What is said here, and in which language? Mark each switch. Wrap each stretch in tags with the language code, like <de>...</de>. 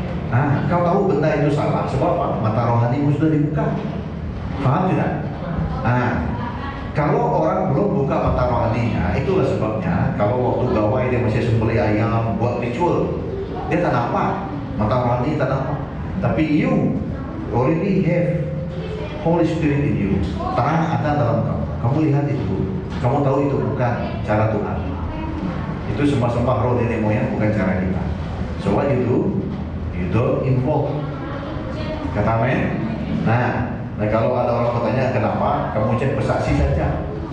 <ms>Nah, kau tahu benda itu salah, sebab apa? Mata rohanimu sudah dibuka. Paham tidak? Nah, kalau orang belum buka mata rohaninya, itulah sebabnya kalau waktu gawai dia masih sembelih ayam buat ritual, dia tak nampak. Mata rohani tak nampak.</ms> <en>Tapi you already have Holy Spirit in you.</en> <ms>Terang ada dalam kamu. Kamu lihat itu. Kamu tahu itu bukan cara Tuhan. Itu sembah-sembah roh nenek moyang, bukan cara kita.</ms> <en>So what you do? You don't involve.</en> <ms>Kata amin. Nah, kalau ada orang bertanya kenapa, kamu cek bersaksi saja.</ms>